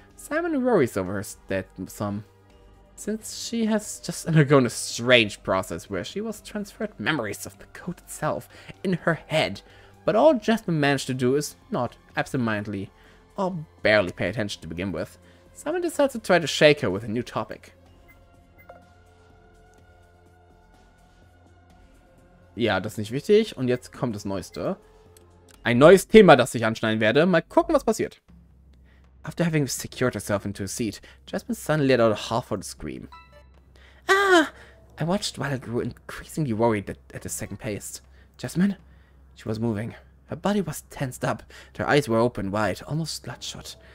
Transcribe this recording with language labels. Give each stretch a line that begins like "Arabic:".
English: Simon worries over her state some, since she has just undergone a strange process where she was transferred memories of the code itself in her head, but all Jasmine managed to do is not absentmindedly or barely pay attention to begin with. Simon decides to try to shake her with a new topic.
German: Ja, das ist nicht wichtig. Und jetzt kommt das Neueste. Ein neues Thema, das ich anschneiden werde. Mal gucken, was passiert.
English: After having secured herself into a seat, Jasmine suddenly let out a half-hearted scream. Ah! I watched while I grew increasingly worried at the second pace. Jasmine? She was moving. Her body was tensed up. Her eyes were open wide, almost bloodshot.